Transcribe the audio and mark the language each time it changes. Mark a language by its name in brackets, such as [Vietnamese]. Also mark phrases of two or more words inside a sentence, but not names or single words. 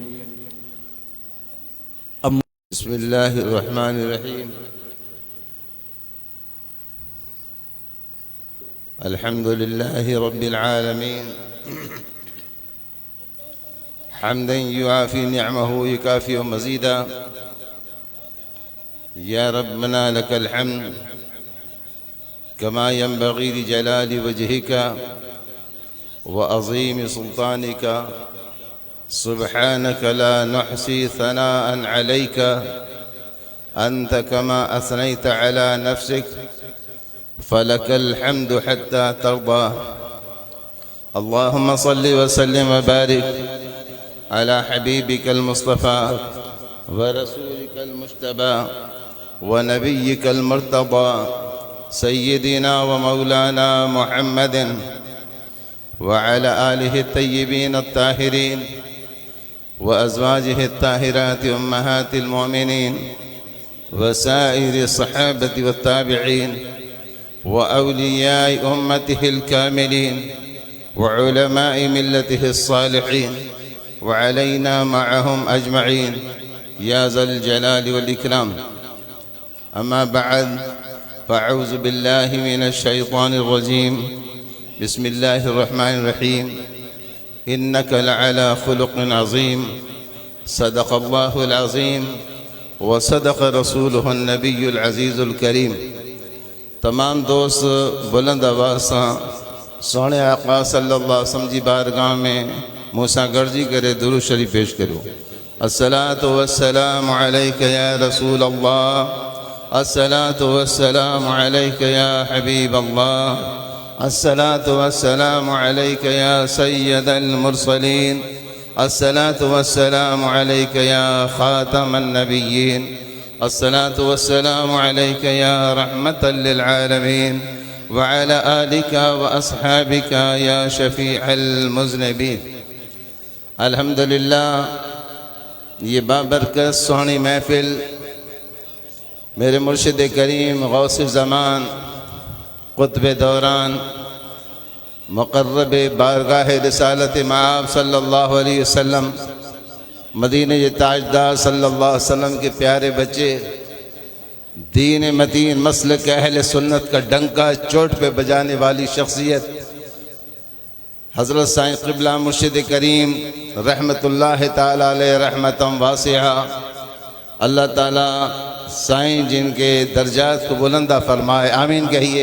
[Arabic] بسم الله الرحمن الرحيم. الحمد لله رب العالمين حمدا يوافي نعمه يكافئ مزيده. يا ربنا لك الحمد كما ينبغي لجلال وجهك و عظيم سلطانك. سبحانك لا نحصي ثناء عليك أنت كما أثنيت على نفسك فلك الحمد حتى ترضى. اللهم صل و سلم و بارك على حبيبك المصطفى و رسولك المجتبى و نبيك المرتضى سيدنا و مولانا محمد و على آله الطيبين الطاهرين وأزواجه الطاهرات أمهات المؤمنين وسائر الصحابة والتابعين وأولياء أمته الكاملين وعلماء ملته الصالحين وعلينا معهم أجمعين يا ذا الجلال والإكرام. أما بعد فأعوذ بالله من الشيطان الرجيم. بسم الله الرحمن الرحيم إنك لعلى خلق عظيم. صدق الله العظيم و صدق رسوله النبي العزيز الكريم. [Sindhi] तमाम दोस्त बुलंद आवाज़ सां सोने आका [Arabic] صلى الله عليه وسلم [Sindhi] जी बारगाह में मूंसां गॾिजी करे दुरूद शरीफ़ पेश करियो। [Arabic] الصلاة والسلام عليك يا رسول الله. الصلاة والسلام عليك يا حبيب الله. الصلاة والسلام عليك يا سيد المرسلين. الصلاة والسلام عليك يا خاتم النبيين. الصلاة والسلام عليك يا رحمة للعالمين و على آلك و أصحابك يا شفيع المذنبين. [Urdu] الحمد للہ، یہ بابرکت سوہنی محفل میرے مرشد کریم غوث زمان قطب دوران مقرب بارگاہ رسالت مآب [Arabic] صلى الله عليه وسلم [Urdu] مدینے کے تاجدار [Arabic] صلى الله عليه وسلم [Urdu] کے پیارے بچے، دین متین مسلک اہل سنت کا ڈنکا چوٹ پہ بجانے والی شخصیت حضرت سائیں قبلہ مرشد کریم [Arabic] رحمة الله تعالى عليه رحمة واسعة. [Urdu] اللہ تعالیٰ سائیں جن کے درجات کو بلندا فرمائے، آمین کہیے.